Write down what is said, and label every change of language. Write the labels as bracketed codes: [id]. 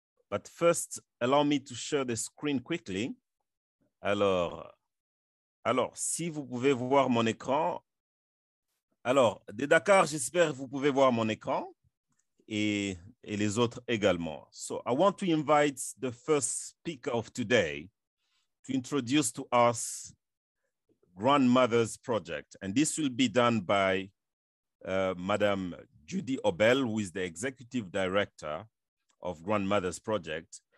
[en] But first, allow me to share the screen quickly. [fr] Alors, si vous pouvez voir mon écran. Alors, de Dakar, j'espère que vous pouvez voir mon écran et les autres également. [en] So, I want to invite the first speaker of today to introduce to us Grandmothers Project. And this will be done by Madame Judy Obel, who is the Executive Director of Grandmothers Project.